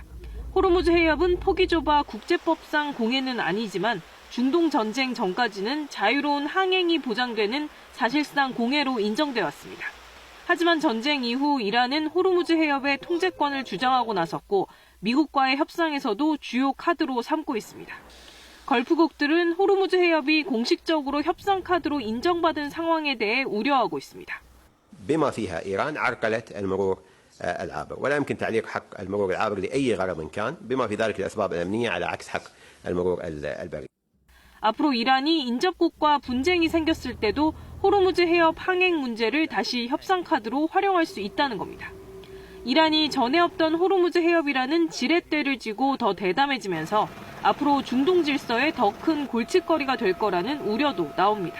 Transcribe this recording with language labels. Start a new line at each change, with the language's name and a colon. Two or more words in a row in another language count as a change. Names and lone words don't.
Korean: 호르무즈 해협은 폭이 좁아 국제법상 공해는 아니지만 중동 전쟁 전까지는 자유로운 항행이 보장되는 사실상 공해로 인정돼 왔습니다. 하지만 전쟁 이후 이란은 호르무즈 해협의 통제권을 주장하고 나섰고 미국과의 협상에서도 주요 카드로 삼고 있습니다. 걸프국들은 호르무즈 해협이 공식적으로 협상 카드로 인정받은 상황에 대해 우려하고 있습니다.
Arabic: بما فيها إيران عرقلت المرور العابر ولا يمكن تعليق حق المرور العابر لأي غرض كان بما في ذلك الأسباب الأمنية على عكس حق المرور البري.
Korean: 앞으로 이란이 인접국과 분쟁이 생겼을 때도 호르무즈 해협 항행 문제를 다시 협상 카드로 활용할 수 있다는 겁니다. 이란이 전에 없던 호르무즈 해협이라는 지렛대를 쥐고 더 대담해지면서 앞으로 중동 질서에 더 큰 골칫거리가 될 거라는 우려도 나옵니다.